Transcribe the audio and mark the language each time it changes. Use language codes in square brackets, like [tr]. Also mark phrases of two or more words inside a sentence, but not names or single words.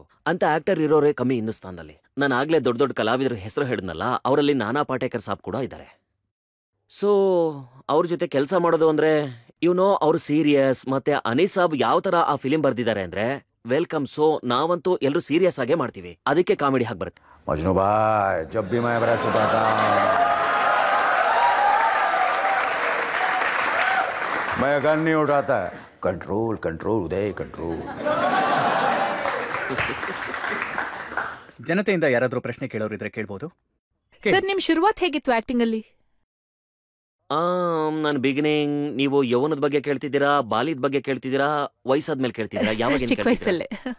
[kn] ಅಂತ ಆಕ್ಟರ್ ಇರೋರೇ ಕಮ್ಮಿ ಹಿಂದೂಸ್ತಾನದಲ್ಲಿ. ನಾನು ಆಗ್ಲೇ ದೊಡ್ಡ ಕಲಾವಿದ್ರ ಹೆಸರು ಹೇಳಿದ್ನಲ್ಲ, ಅವರಲ್ಲಿ ನಾನಾ ಪಾಟೇಕರ್ ಸಾಬ್ ಕೂಡ ಇದ್ದಾರೆ. ಸೊ ಅವ್ರ ಜೊತೆ ಕೆಲಸ ಮಾಡೋದು ಅಂದ್ರೆ ಅವ್ರು ಸೀರಿಯಸ್. ಮತ್ತೆ ಅನೀಸ್ ಸಾಬ್ ಯಾವ ತರ ಆ ಫಿಲಿಂ ಬರ್ದಿದ್ದಾರೆ ಅಂದ್ರೆ ವೆಲ್ಕಮ್. ಸೊ ನಾವಂತೂ ಎಲ್ಲರೂ ಸೀರಿಯಸ್ ಆಗೇ ಮಾಡ್ತೀವಿ, ಅದಕ್ಕೆ ಕಾಮಿಡಿ ಹಾಗೆ ಬರುತ್ತೆ. [hi] मजनू भाई, जब भी मैं बड़ा छुपा था मैं गन नहीं उठाता है. कंट्रोल उदय, कंट्रोल. [kn] ಜನತೆಯಿಂದ ಯಾರಾದ್ರೂ ಪ್ರಶ್ನೆ ಕೇಳೋರಿದ್ರೆ ಕೇಳ್ಬೋದು. ಸರ್, ನಿಮ್ ಶುರುವಾತ್ ಹೇಗಿತ್ತು ಆಕ್ಟಿಂಗ್ ಅಲ್ಲಿ? ನಾನು ಬಿಗಿನಿಂಗ್, ನೀವು ಯೌವನದ ಬಗ್ಗೆ ಕೇಳ್ತಿದ್ದೀರಾ, ಬಾಲ್ಯದ ಬಗ್ಗೆ ಕೇಳ್ತಿದ್ದೀರಾ, ವಯಸ್ಸಾದ್ಮೇಲೆ ಕೇಳ್ತಿದ್ದೀರಾ? ಯಾವಾಗ ಚಿಕ್ಕ ವಯಸ್ಸಲ್ಲೇ.